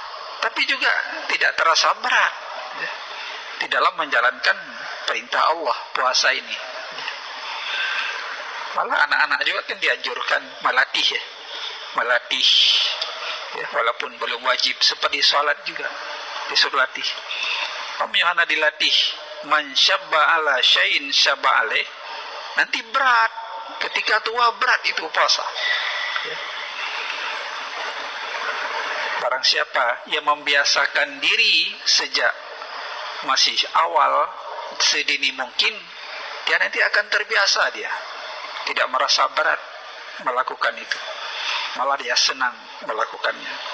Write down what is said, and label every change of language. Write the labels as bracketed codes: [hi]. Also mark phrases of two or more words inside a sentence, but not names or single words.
[id] Tapi juga tidak terasa berat, ya, di dalam menjalankan perintah Allah puasa ini. Malah anak-anak juga kan dianjurkan melatih, ya. Melatih, ya, walaupun belum wajib, seperti sholat juga disuruh latih. Kamu yang dilatih, [ar] من شب على شيء شاب عليه. [id] Nanti berat, ketika tua berat itu puasa, ya. Barang siapa yang membiasakan diri sejak masih awal, sedini mungkin, dia nanti akan terbiasa, dia tidak merasa berat melakukan itu, malah dia senang melakukannya.